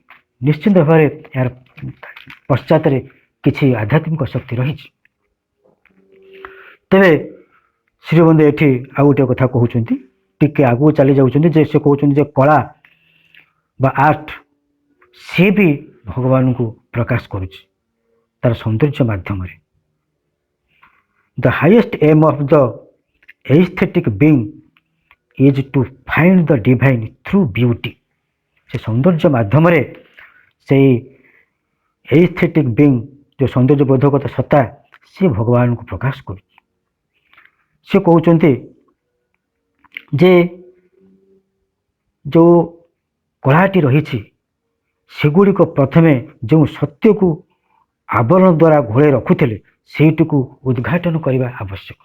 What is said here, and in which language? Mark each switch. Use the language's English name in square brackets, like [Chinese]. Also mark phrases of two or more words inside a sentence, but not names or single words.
[Odia] ନିଶ୍ଚିନ୍ତ ଭାବରେ ଏହାର ପଶ୍ଚାତରେ କିଛି ଆଧ୍ୟାତ୍ମିକ ଶକ୍ତି ରହିଛି। ତେବେ ଶ୍ରୀବନ୍ଧୁ ଏଠି ଆଉ ଗୋଟିଏ କଥା କହୁଛନ୍ତି, ଟିକେ ଆଗକୁ ଚାଲି ଯାଉଛନ୍ତି ଯେ ସେ କହୁଛନ୍ତି ଯେ କଳା ବା ଆର୍ଟ ସେ ବି ଭଗବାନଙ୍କୁ ପ୍ରକାଶ କରୁଛି ତାର ସୌନ୍ଦର୍ଯ୍ୟ ମାଧ୍ୟମରେ। [English] The highest aim of the aesthetic being is to find the divine through beauty। [Odia] ସେ ସୌନ୍ଦର୍ଯ୍ୟ ମାଧ୍ୟମରେ ସେଇ ଏସ୍ଥେଟିକ୍ ବିଙ୍ଗ ଯେଉଁ ସୌନ୍ଦର୍ଯ୍ୟ ବୋଧକତା ସତ୍ତା ସେ ଭଗବାନଙ୍କୁ ପ୍ରକାଶ କରୁଛି। ସେ କହୁଛନ୍ତି ଯେ ଯେଉଁ କଳାଟି ରହିଛି ସେଗୁଡ଼ିକ ପ୍ରଥମେ ଯେଉଁ ସତ୍ୟକୁ ଆବରଣ ଦ୍ୱାରା ଘୋଡ଼ାଇ ରଖୁଥିଲେ ସେଇଟିକୁ ଉଦ୍ଘାଟନ କରିବା ଆବଶ୍ୟକ।